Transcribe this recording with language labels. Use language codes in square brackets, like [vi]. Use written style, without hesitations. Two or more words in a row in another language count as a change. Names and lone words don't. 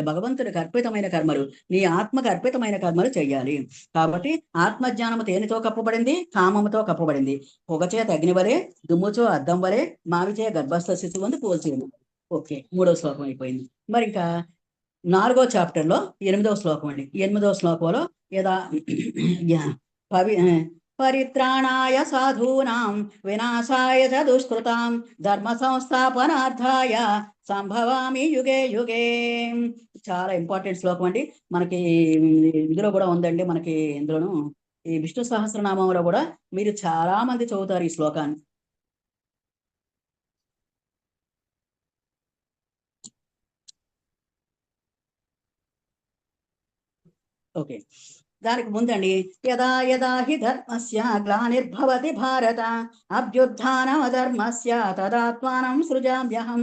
[te] భగవంతుడికి అర్పితమైన కర్మలు, నీ ఆత్మకు అర్పితమైన కర్మలు చెయ్యాలి. కాబట్టి ఆత్మజ్ఞానము దేనితో కప్పబడింది? కామముతో కప్పబడింది. పొగచేత అగ్ని వలె, దుమ్ముచో అద్దం వలె, మావిచే గర్భస్థ శిశువు పోల్చి ఉంది. ఓకే, 3వ శ్లోకం అయిపోయింది. మరి ఇంకా 4వ చాప్టర్లో 8వ శ్లోకం అండి. 8వ శ్లోకంలో [sa] యదా పరిత్రాణాయ సాధూనాం వినాశాయ చ దుష్కృతాం ధర్మ సంస్థాపనార్థాయ సంభవామి యుగే యుగే. [te] చాలా ఇంపార్టెంట్ శ్లోకం అండి. మనకి ఇందులో కూడా ఉందండి. మనకి ఇందులోను ఈ విష్ణు సహస్రనామంలో కూడా మీరు చాలా మంది చదువుతారు ఈ శ్లోకాన్ని. ఓకే, దానికి ముందండి [sa] యదా యదా హి ధర్మస్య గ్లానిర్భవతి భారత అభ్యుత్థానమధర్మస్య తదాత్మానం సృజామ్యహం.